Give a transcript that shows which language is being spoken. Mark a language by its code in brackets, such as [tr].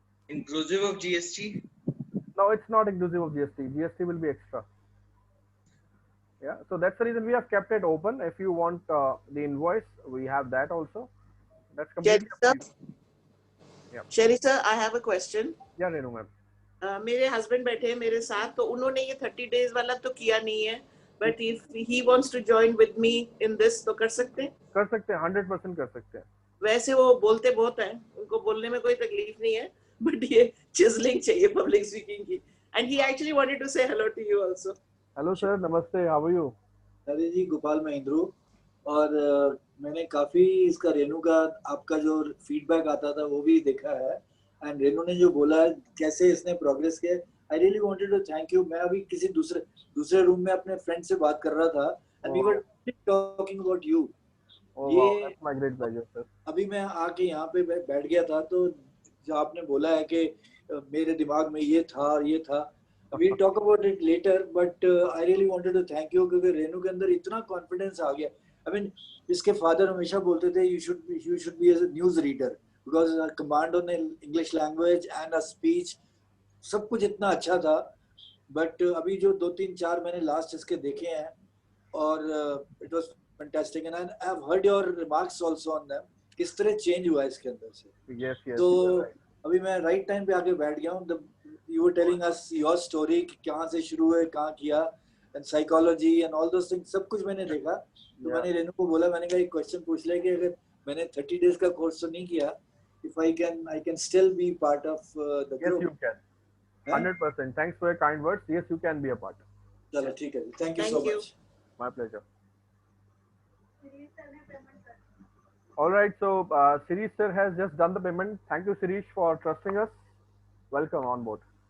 [en] Inclusive of GST? No, it's not inclusive of GST. GST will be extra. Yeah, so that's the reason we have kept it open. If you want the invoice, we have that also. That's completely up to you. Yeah. Sherry sir, I have a question. Yeah, Renu ma'am. [hi] मेरे husband बैठे हैं मेरे साथ, तो उन्होंने ये 30 days वाला तो किया नहीं है, [en] but if he wants to join with me in this [hi] तो कर सकते हैं? कर सकते हैं, 100% कर सकते हैं. वैसे वो बोलते बहुत हैं, उनको बोलने में कोई तकलीफ नहीं है, बट ये चिजलिंग चाहिए पब्लिक स्पीकिंग की. [en] And he actually wanted to say hello to you also. Hello sir, नमस्ते, how are you? [hi] अरे जी, गोपाल महेंद्रू. और मैंने काफी इसका रेनू का आपका जो फीडबैक आता था वो भी देखा है, एंड रेनू ने जो बोला है कैसे इसने प्रोग्रेस किया, [en] I really wanted to thank you. [hi] मैं अभी किसी दूसरे रूम में अपने फ्रेंड से बात कर रहा था, [en] And we were talking about you. [hi] ये [en] My great pleasure sir. [hi] अभी मैं आके यहाँ पे बैठ गया था, तो जो आपने बोला है कि मेरे दिमाग में ये था, [en] we'll talk about it later, but I really wanted to thank you [hi] क्योंकि रेनू के अंदर इतना कॉन्फिडेंस आ गया. [en] I mean, [hi] इसके फादर हमेशा बोलते थे [en] you should be as a news reader because command on English language and a speech, [hi] सब कुछ इतना अच्छा था. [en] but [hi] अभी जो 2-3-4 मैंने लास्ट इसके देखे हैं, [en] और it was fantastic, and I have heard your remarks also on them. [hi] किस तरह चेंज हुआ इसके अंदर से. [en] Yes, yes. [hi] तो अभी मैं राइट टाइम पे आके बैठ गया हूँ. [en] You were telling us your story, [hi] कहाँ से शुरू हुए, कहाँ किया, [en] and psychology and all those things, [hi] सब कुछ मैंने देखा. तो मैंने रेनू को बोला, मैंने कहा एक क्वेश्चन पूछ ले कि अगर मैंने 30 days का कोर्स तो नहीं किया, [en] if I can still be part of the group. Yes, you can. 100%. Thanks for your kind words. Yes, you can be a part. [hi] चलो ठीक है. [en] Thank you so much. My pleasure. All right. So Sirish sir has just done the payment. Thank you, Sirish, for trusting us. Welcome on board.